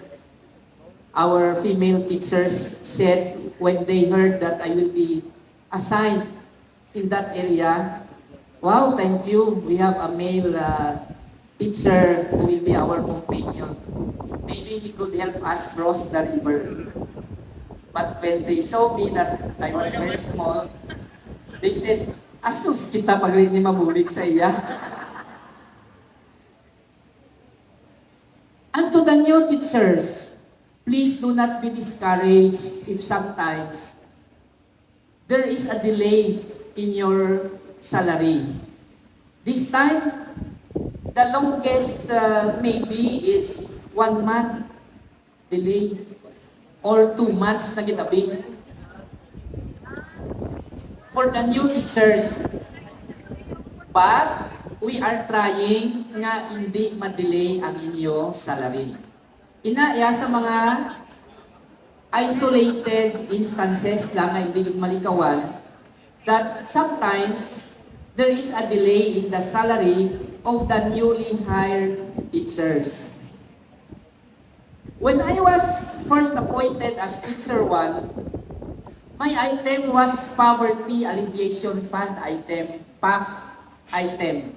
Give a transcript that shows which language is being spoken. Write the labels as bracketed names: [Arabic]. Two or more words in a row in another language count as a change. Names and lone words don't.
[English] Our female teachers said when they heard that I will be assigned in that area, "Wow, thank you. We have a male teacher who will be our companion. Maybe he could help us cross the river." But when they saw me that I was very small, they said, [Hiligaynon] "Asus kita pag ni mabulig sa iya." [English] And to the new teachers, please do not be discouraged if sometimes there is a delay in your salary. This time, the longest maybe is 1 month. delay or 2 months [Hiligaynon] na gitabi [English] for the new teachers. But we are trying [Hiligaynon] nga hindi ma-delay ang inyo salary. Inaya sa mga [English] isolated instances [Hiligaynon] lang ay hindi malikawan [English] that sometimes there is a delay in the salary of the newly hired teachers. When I was first appointed as Teacher 1, my item was Poverty Alleviation Fund item, PAF item.